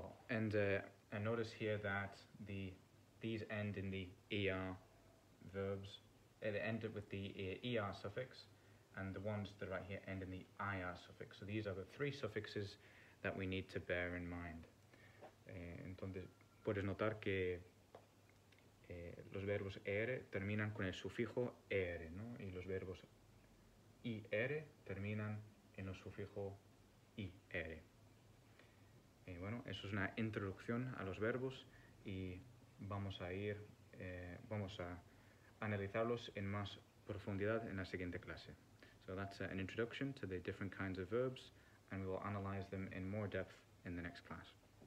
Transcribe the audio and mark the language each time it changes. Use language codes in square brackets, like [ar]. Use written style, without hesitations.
[en] And notice here that these end in the ER verbs, they end with the ER suffix, and the ones that are right here end in the IR suffix. So these are the three suffixes that we need to bear in mind. [es] Entonces, puedes notar que los verbos ER terminan con el sufijo ER, ¿no? Y los verbos IR terminan en el sufijo IR. Bueno, eso es una introducción a los verbos y vamos a analizarlos en más profundidad en la siguiente clase. [en] So that's an introduction to the different kinds of verbs, and we will analyze them in more depth in the next class.